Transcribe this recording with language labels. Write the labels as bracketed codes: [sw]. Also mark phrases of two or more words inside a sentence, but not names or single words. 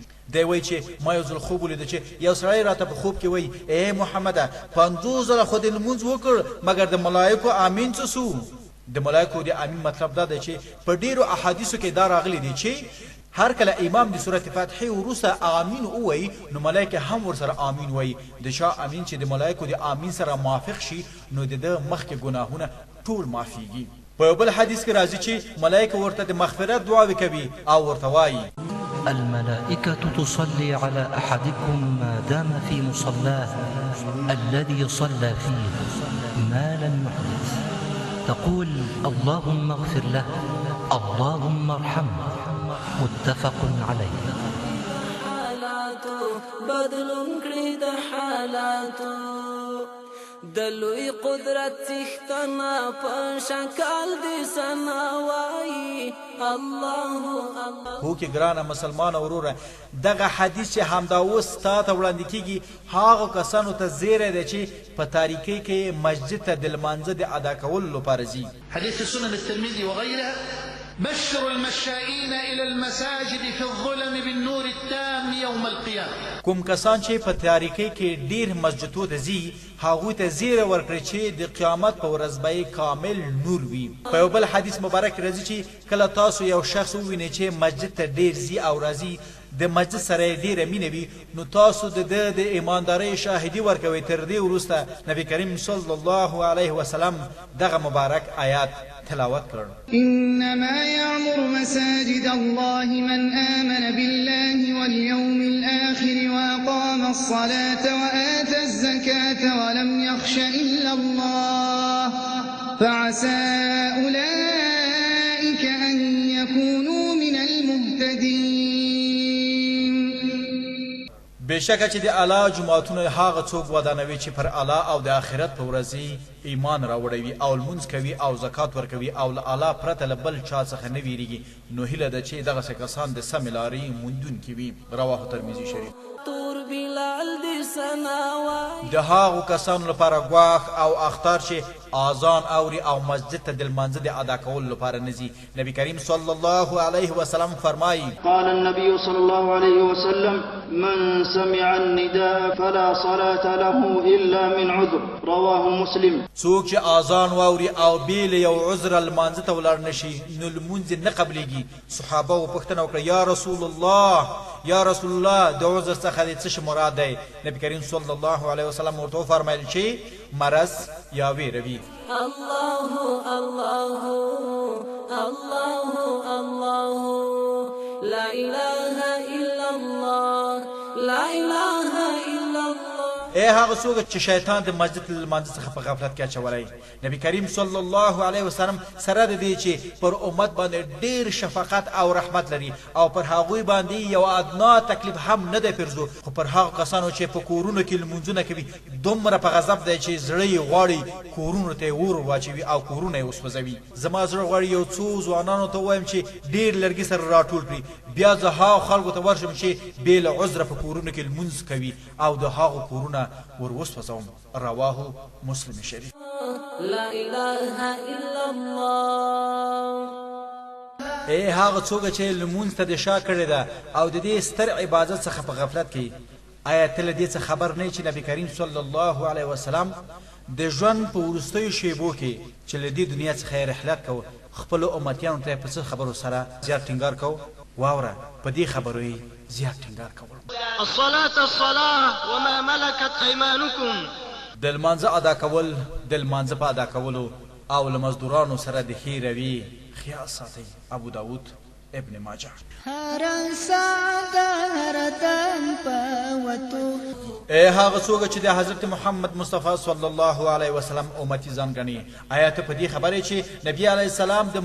[ps] دی وای چې ما یو ځل خوب ولید چې یو سړی راته په خوب کې وای اے محمد 50 زره خو د المنز وکړ مګر د ملائکو امین څه سو د ملائکو د امین مطلب دا دی چې په ډیرو احادیثو کې دا راغلي دي چې هر کله امام د سورته فاتحه ورسره امین وای نو ملائکه هم ورسره امین وای د شا امین چې د ملائکو د امین سره موافق شي نو د مخکې ګناهونه ټول معافيږي په بل حدیث کې راځي چې ملائکه ورته د مغفرت دعا کوي او ورته وایي [ar] الملائكة تصلي على أحدكم ما دام في مصلاه الذي صلى فيه ما لم يحدث تقول اللهم اغفر له اللهم ارحمه متفق عليه [ps] حالاتو بدلون کړی د حالاتو د لوی قدرت څښتنه په شکل دې سناوي الله هو کې ګرانه مسلمان وروره دغه حدیث چې همدا اوس تا ته وړاندې کیږي هغه کسانو ته زیری دی چې په تاریکۍ کې مسجد ته د لمانځه د ادا کولو لپاره ځي [ar] حديث سنن الترمذي وغيرها بشر المشائين إلى المساجد في الظلم بالنور التام يوم القيامة [ps] کوم کسان چې په تاریکۍ کې ډیر مسجدو ته ځي هغوی ته زیری ورکړي چې د قیامت په ورځ به کامل نور وي په یو بل حدیث مبارک راځي چې کله تاسو یو شخص ووینئ چې مسجد ته ډیر ځي او راځي د مسجد سره ډیره مینه وي نو تاسو د ایماندارۍ شاهدي ورکوئ تر دې وروسته نبی کریم [ar] صلی الله علیه وسلم [ps] دغه مبارک آیات تلاوت کړ [ar] إنما يعمر مساجد الله من آمن بالله واليوم الآخر وأقام الصلاة وآتى الزكاة ولم يخش إلا الله فعسى أولئك أن يكونوا من المهتدين [ps] بشکه چې د الله جماعتونه هغه څوک ودانوي چې پر الله او د آخرت په ورځ ایمان راوړوي او لمونځ کوي او زکات ورکوي او له الله پرته له بل چا څخه نه ویریږي نو هیله ده چې دغسې کسان د سمې لارې موندونکي وي رواه ترمذي شریف تور بلال دې سناوي د هغو کسانو لپاره ګواښ او اختار چې اذان اوري او مسجد ته د لمانځه د ادا کولو لپاره نه ځي نبی کریم [ar] صلی الله علیه وسلم [ps] فرمایي [ar] قال النبي صلى الله عليه وسلم من سمع النداء فلا صلاة له إلا من عذر رواه مسلم [ps] څوک چې اذان واوري او بیل یو عذر لمانځه ته ولاړ نشي نو لمونځ نه قبلېږي صحابه وپوښتنه وکړه [ar] یا رسول الله یا رسول الله [ps] د عذر څخه د څه مراد دی نبی کریم [ar] صلی الله علیه وسلم [ps] ورته وفرمایل چې مرض یا ویروي [ar] الله الله الله الله لا إله إلا الله لا إله إلا الله [ps] اے هغه څوک چې شیطان د مسجد لمانځه څخه په غفلت کې اچولی نبی کریم [ar] صلی الله علیه وسلم [ps] سره د دې چې پر امت باندې ډیر شفقت او رحمت لري او پر هغوی باندې یو ادنا تکلیف هم نه دی پرځو خو پر هغو کسانو چې په کورونو کې لمونځونه کوي دومره په غضب دی چې زړه یې غواړي کورونو ته یې اور واچوي او کورونه یې وسوځوي زما زړه غواړي یو څو ځوانانو ته ووایم چې ډیر لرګي سره راټول کړي بیا زه هغو خلکو ته ورشم چې بې له عذره په کورونو کې لمونځ کوي او د هغو کورونه وروسوځوم رواه مسلم شریف [ar] لا إله إلا الله [ps] اے هغه څوک چې لمونځ ته د شا کړې ده او د دې ستر عبادت څخه په غفلت کې آیا ته له دې څه خبر نه چې نبی کریم [ar] صلی الله علیه وسلم [ps] د ژوند په وروستیو شیبو کې چې له دې دنیا څخه یې رحلت کوو خپلو امتیانو ته یې په څه خبرو سره زیات ټینګار کوو واوره په دې خبرو یې زیات ټینګار کول [ar] الصلاة وما ملكت أيمانكم [ps] د لمانځه ادا کول د لمانځه په ادا کولو او له مزدورانو سره د ښې روي خیال ساتئ ابو داود ابن ماجه هر ساده هر دم پوتو اے هغه څوک چې د حضرت محمد مصطفی [ar] صلی الله علیه وسلم [ps] امتی ځان ګڼي آیا ته په دې خبرې چې نبی [ar] علیه السلام [ps] د